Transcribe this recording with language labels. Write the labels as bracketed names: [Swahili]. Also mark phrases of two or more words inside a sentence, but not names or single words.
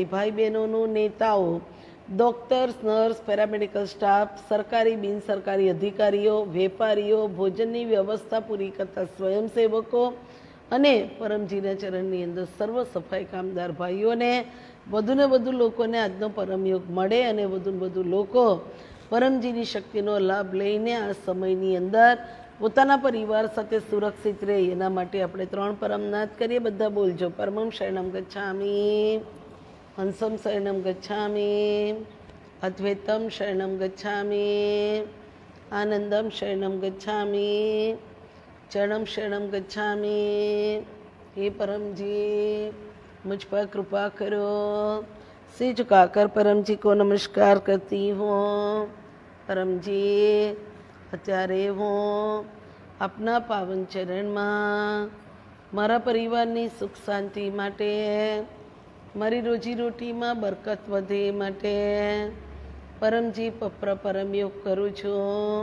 [Gujarati] ભાઈ બહેનોનું, નેતાઓ, ડૉક્ટર્સ, નર્સ, પેરામેડિકલ સ્ટાફ, સરકારી બિનસરકારી અધિકારીઓ, વેપારીઓ, ભોજનની વ્યવસ્થા પૂરી કરતા સ્વયંસેવકો અને પરમજીના ચરણની અંદર સર્વ સફાઈ કામદાર ભાઈઓને વધુને વધુ લોકોને આજનો પરમયોગ મળે અને વધુને વધુ લોકો પરમજીની શક્તિનો લાભ લઈને આ સમયની અંદર પોતાના પરિવાર સાથે સુરક્ષિત રહે એના માટે આપણે 3 પરમનાથ કરીએ. બધા બોલજો. [Sanskrit] परमं शरणम गच्छामि, हंसम शरणम गच्छामि, अद्वैतम शरणम गच्छामि, आनन्दम शरणम गच्छामि, चरणम शरणम गच्छामि. [Hindi] હે પરમજી मुझ पर कृपा करो, सिर झुकाकर परमजी को नमस्कार करती हूँ. [Gujarati] परमજી અત્યારે હું આપના પાવન ચરણમાં મારા પરિવારની સુખ શાંતિ માટે, મારી રોજીરોટીમાં બરકત વધે માટે પરમજી પરમયોગ કરું છું.